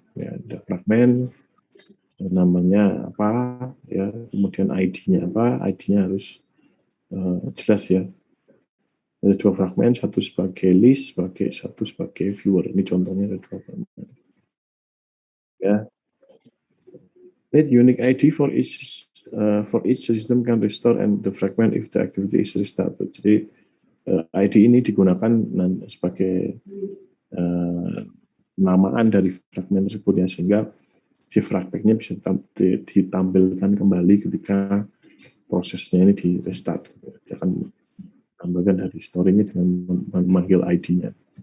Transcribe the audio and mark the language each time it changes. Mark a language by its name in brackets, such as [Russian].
[Indonesian] Ya, ada fragmen namanya apa, ya, kemudian ID-nya apa, ID-nya harus jelas ya. Ada 2 fragmen, satu sebagai list, satu sebagai viewer. Ini contohnya ada 2 fragmen. Ya. [English] Need unique ID for each system can restore and the fragment if the activity is restarted. [Indonesian] Jadi ID ini digunakan sebagai penamaan dari fragmen tersebut ya, sehingga si fragmentnya bisa ditampilkan kembali ketika prosesnya ini di restart. Dia akan tambahkan dari story-nya dengan memanggil ID-nya.